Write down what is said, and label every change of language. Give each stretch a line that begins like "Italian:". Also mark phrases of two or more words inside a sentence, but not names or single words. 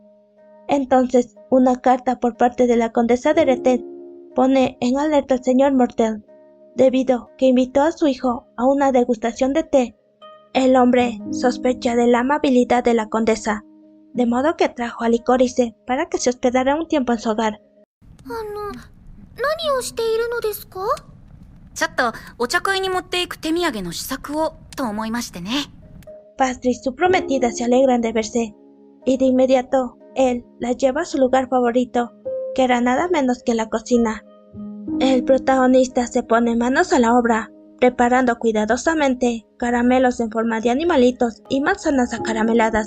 Spanish: Entonces, una carta por parte de la condesa de Retet pone en alerta al señor Mortel, debido que invitó a su hijo a una degustación de té. El hombre sospecha de la amabilidad de la condesa de modo que trajo a Licorice para que se hospedara un tiempo en su hogar.
Japanese: 何をしているのですか？ちょっとお茶会に持っていく手土産の試作をと思いましてね。
Spanish: Pastry y su prometida se alegran de verse, y de inmediato él la lleva a su lugar favorito, que era nada menos que la cocina. El protagonista se pone manos a la obra, preparando cuidadosamente caramelos en forma de animalitos y manzanas acarameladas.